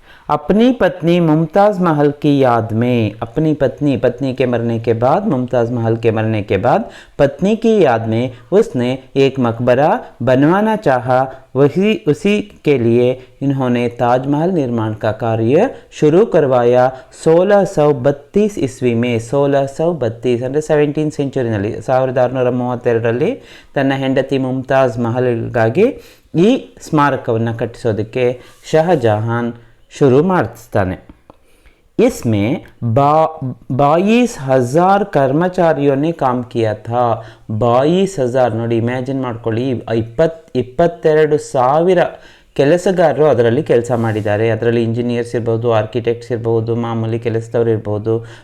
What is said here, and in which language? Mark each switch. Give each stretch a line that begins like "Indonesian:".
Hindi: अपनी पत्नी मुमताज़ महल की याद में, अपनी पत्नी के मरने के बाद, मुमताज़ महल के मरने के बाद पत्नी की याद में उसने एक मकबरा बनवाना चाहा. उसी के लिए इन्होंने ताजमहल निर्माण का कार्य शुरू करवाया 1632 ईस्वी में.
Kannada: 1632 ಅಂದರೆ 17th ಸೆಂಚುರಿನಲ್ಲಿ 1632ರಲ್ಲಿ ತನ್ನ ಹೆಂಡತಿ ಮುಮ್ತಾಜ್ ಮಹಲ್ಗಾಗಿ ಈ ಸ್ಮಾರಕವನ್ನು ಕಟ್ಟಿಸೋದಕ್ಕೆ ಶಹಜಹಾನ್ शुरू ಮಾಡ್ತಾನೆ.
Hindi: इसमें 22,000 कर्मचारियों ने काम किया था.
Kannada: 22,000 ನೋಡಿ, ಇಮ್ಯಾಜಿನ್ ಮಾಡ್ಕೊಳ್ಳಿ, 22,000 ಕೆಲಸಗಾರರು ಅದರಲ್ಲಿ ಕೆಲಸ ಮಾಡಿದ್ದಾರೆ. ಅದರಲ್ಲಿ ಇಂಜಿನಿಯರ್ಸ್ ಇರ್ಬೋದು, ಆರ್ಕಿಟೆಕ್ಟ್ಸ್ ಇರ್ಬೋದು, ಮಾಮೂಲಿ ಕೆಲಸದವ್ರು ಇರ್ಬೋದು.